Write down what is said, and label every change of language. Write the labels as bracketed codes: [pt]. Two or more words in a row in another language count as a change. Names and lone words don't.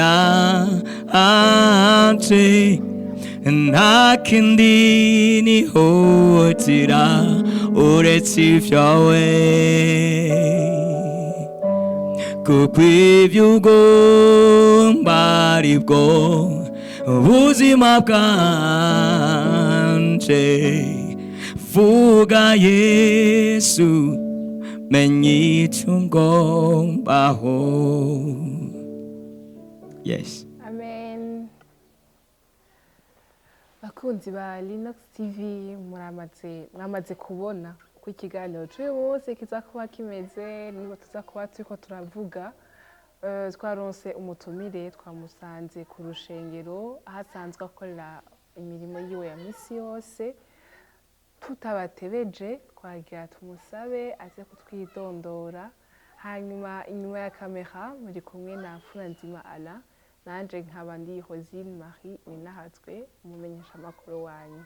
[rn] yanje nta kindi nihutira uretse ibyawe kuko ibyo ugomba ari bwo ubuzima bwanje vuga Yesu menye icyo ngombaho. Yes. Amen. Bakunzi ba Linux TV mwamaze kubona ko ikiganiro cyo bose kizakuba kimeze niba tuzakuba turiko turavuga twaronse umutumire twamusanze ku rushengero ahasanzwe akorera imirimo yiwe ya misi yose tutabatebeje twagira tumusabe aze kutwidondora hanyuma inyuma ya kamera muri kumwe na Furanzima Ala nanje nkaba ndi Rosine Marie Minahatswe umumenyesha makuru wanyu.